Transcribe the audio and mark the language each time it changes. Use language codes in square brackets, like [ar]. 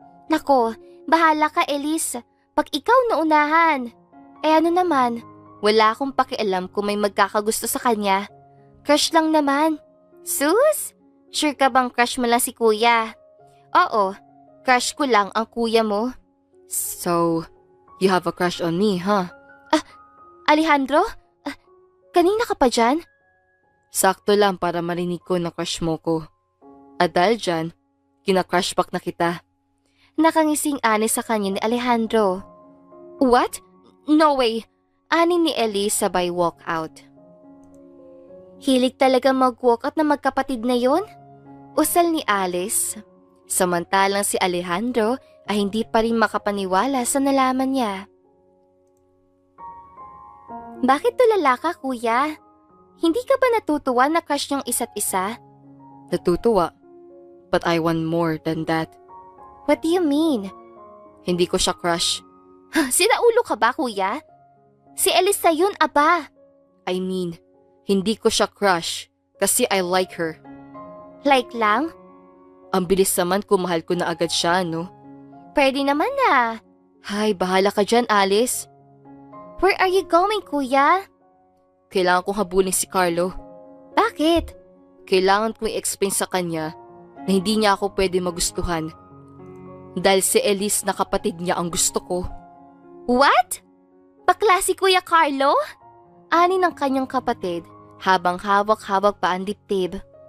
[tl] Nako, bahala ka, Elise. Pag ikaw naunahan. Eh ano naman, wala akong pakialam kung may magkakagusto sa kanya. Crush lang naman. Sus? Sure ka bang crush mo lang si kuya? Oo, crush ko lang ang kuya mo. [en] So, you have a crush on me, huh? [tl] Alejandro? Kanina ka pa dyan? Sakto lang para marinig ko na crush mo ko. At dahil dyan, kina-crush back na kita. Nakangising ani sa kanya ni Alejandro. [en] What? No way. [tl] Ani ni Elise sabay walk out. Hilig talaga mag-walk out na magkapatid na yon? Usal ni Alice. Samantalang si Alejandro ay hindi pa rin makapaniwala sa nalaman niya. Bakit tulala ka, kuya? Hindi ka ba natutuwa na crush niyong isa't isa? Natutuwa. [en] But I want more than that. What do you mean? [tl] Hindi ko siya crush. Sinaulo ka ba, kuya? Si Elisa yun, aba. [en] I mean, [tl] hindi ko siya crush kasi [en] I like her. [tl] Like lang? Ang bilis naman kung mahal ko na agad siya, no? Pwede naman na. Hay, bahala ka dyan, Alice. [en] Where are you going, kuya? [tl] Kailangan kong habulin si Carlo. Bakit? Kailangan kong i-explain sa kanya na hindi niya ako pwede magustuhan. Dahil si Elise na kapatid niya ang gusto ko. What? Bakla si Kuya Carlo? Ani ng kanyang kapatid habang hawak-hawak pa ang dibdib.